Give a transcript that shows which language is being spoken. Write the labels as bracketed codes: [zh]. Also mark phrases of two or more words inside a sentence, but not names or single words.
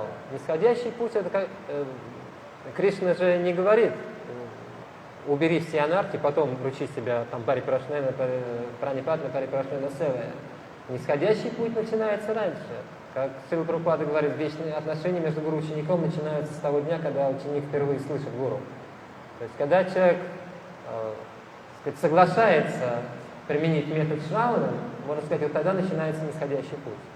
[ru] Нисходящий путь, это как... Кришна же не говорит, убери все анархи, потом вручи себя там [sa] परिप्रश्नेन, प्रणिपातेन, परिप्रश्नेन सेवया. [ru] Нисходящий путь начинается раньше. Как Сила Прабхупада говорит, вечные отношения между гуру и учеником начинаются с того дня, когда ученик впервые слышит гуру. То есть, когда человек соглашается применить метод Шравана, можно сказать, вот тогда начинается нисходящий путь.